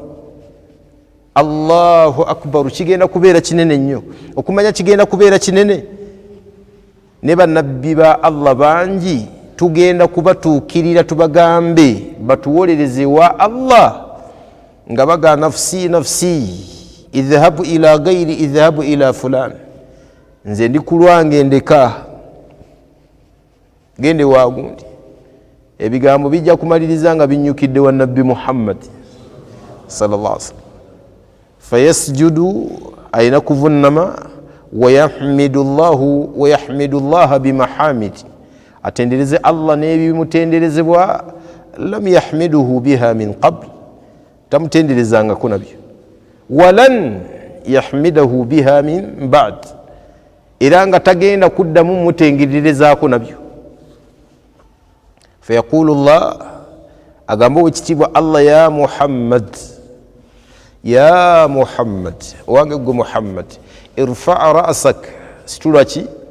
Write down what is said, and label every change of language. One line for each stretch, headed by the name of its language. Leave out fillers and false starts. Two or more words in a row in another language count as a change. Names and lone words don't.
Arabic: Allahu akbar.
Ganda: Kigenda kubeera kinene nnyo, okumanya kigenda kubeera kinene. Ne bannabbi ba Allah bangi tugenda kubatuukirira tubagambe batuwolereze wa Allah nga baga
Arabic: نفسي اذهبوا إلى غيري اذهبوا إلى فلان,
Ganda: nze ndi ku lwange ndeka gende wa gundi. Ebigambo bijja kumaliriza nga binyukidde wa nabbi Muhammad
Arabic: صلى الله عليه وسلم. Fayasjudu,
Ganda: ayina kuvunnama,
Arabic: ويحمد الله بمحامد,
Ganda: atendereze Allah n'ebimutenderezebwa
Arabic: لم يحمده بها من قبل,
Ganda: tamutenderezangako nabyo.
Arabic: ولن يحمده بها من بعد,
Ganda: era nga tagenda kuddamu mutengererezaako nabyo.
Arabic: فيقول الله,
Ganda: agamba owekitiibwa Allah,
Arabic: يا محمد، يا محمد,
Ganda: owange gwe Muhammad,
Arabic: ارفع رأسك,
Ganda: situla ki?